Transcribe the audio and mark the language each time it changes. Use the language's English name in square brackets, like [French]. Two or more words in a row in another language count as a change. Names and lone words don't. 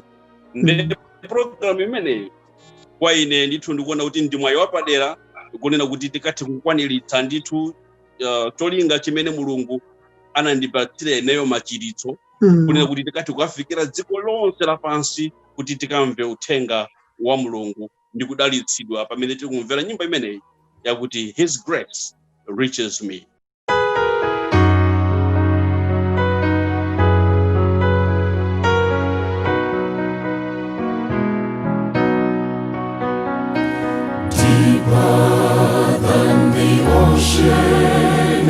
[Nyanja] Nde program imeneyo kwa ine ndithu ndikuona kuti ndi mwayi wapadera kunena kuti tikathe kukwaniritsa ndithu cholinga chimene Mulungu anandipatsira ineyo machiritso kunena kuti tikathe kukafikira dziko lonse lapansi kuti tikamve uthenga wa Mulungu ndi kudalitsidwa pamene tikumvera nyimbo imeneyi yakuti [English] His grace reaches me. Deeper than the ocean